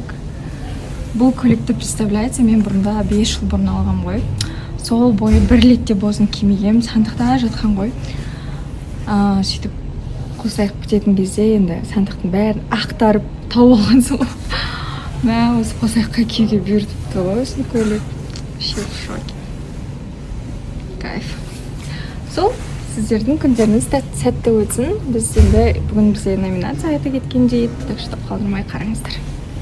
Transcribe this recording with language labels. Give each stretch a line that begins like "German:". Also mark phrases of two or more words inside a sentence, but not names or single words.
Kazakh: Бұл көйлекті представляете, мен бұрында 5 жыл бұрын алғам ғой. Сол бойы бір ретте бозын кимегем, сандықта жатқан ғой. Сөйтіп қосайық бітетін кезде енді сандықтың бәрін ақтарып тауып алған сол. Мә, осы қосайыққа киюге бұйыртыпты ғой, осыны көйлек.
Russian: Вообще в шоке. Кайф.
Kazakh: Сол, сіздердің күндеріңіз сәтті өтсін. Біз енді бүгін бізде номинация айта кеткендей,
Russian: так что
Kazakh: қалдырмай қараңыздар.